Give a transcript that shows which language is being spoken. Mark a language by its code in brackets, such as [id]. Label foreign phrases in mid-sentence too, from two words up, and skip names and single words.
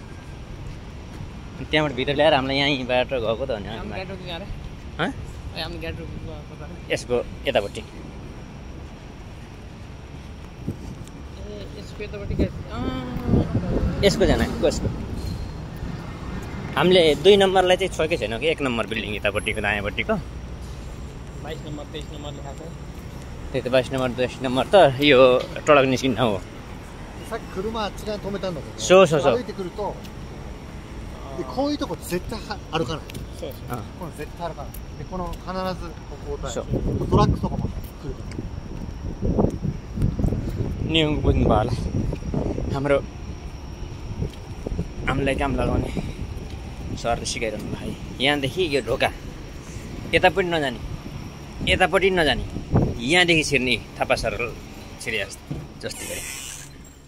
[ne] त्यहाँबाट भित्र ल्याएर हामीलाई यहीँबाट गएको त भने यसको यतापट्टि यसको जान कसको हामीले 2 नम्बरलाई चाहिँ छोएकै छैन कि 1 नम्बर बिल्डिङ यतापट्टिको दायाँपट्टिको 22 नम्बर 23 नम्बर लेखाएको छ। त्यही त 22 नम्बर 23 नम्बर त यो टडक निस्किने ठाउँ हो। [ja] さっき車あっち側に止めたんだけど、そうそうそう。歩いてくるとでこういうとこ絶対歩かない。そうそう。この絶対歩かない。でこの必ずここをトラックとかも来ると。 [ne] नियम बुझ्नु भयो होला। हाम्रो हामीलाई काम लगाउने सरले सिकाइरहनु भयो। यहाँदेखि यो ढोका यतापट्टि नजाने, यतापट्टि नजाने, यहाँदेखि छिर्ने थापा सर छिरे जस्तै गरे।